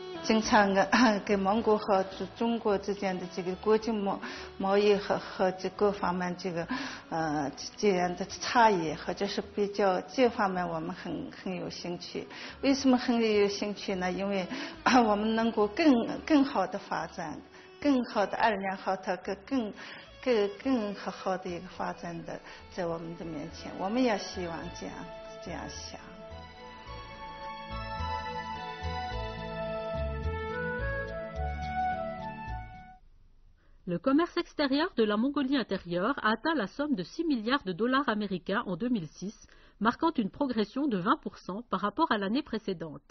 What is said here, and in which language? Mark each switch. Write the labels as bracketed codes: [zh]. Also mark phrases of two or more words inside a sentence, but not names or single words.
[zh] 经常跟蒙古和中国之间的这个国际贸易和这各方面这样的差异，或者是比较这方面我们很有兴趣。为什么很有兴趣呢？因为我们能够更好的发展，更好的2年后它更好的一个发展的在我们的面前，我们也希望这样想。 [fr] Le commerce extérieur de la Mongolie intérieure a atteint la somme de 6 milliards de dollars américains en 2006, marquant une progression de 20% par rapport à l'année précédente.